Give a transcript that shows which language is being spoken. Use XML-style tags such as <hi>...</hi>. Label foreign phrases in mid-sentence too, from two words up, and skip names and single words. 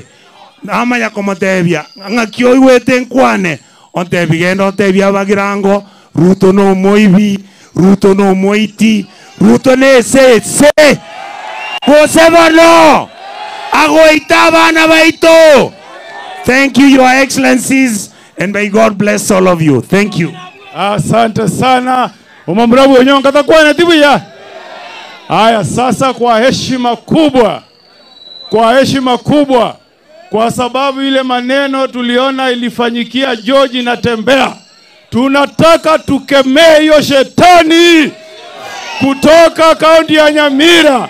<guz>Nama ya komotebia ngakio iwete nkwane ontebigenda ontebia bagirango Ruto no moibi Ruto no moiti Ruto ne se Kosebano agoita bana baito.</guz> <en>Thank you, Your Excellencies, and may God bless all of you. Thank you.</en> <sw>Asante sana.</sw> <guz>Umambrabu onyonga takwana tibuya.</guz> <sw>Haya sasa kwa heshima kubwa kwa sababu ile maneno tuliona ilifanyikia George Natembea, tunataka tukemee hiyo shetani kutoka kaunti ya Nyamira.</sw>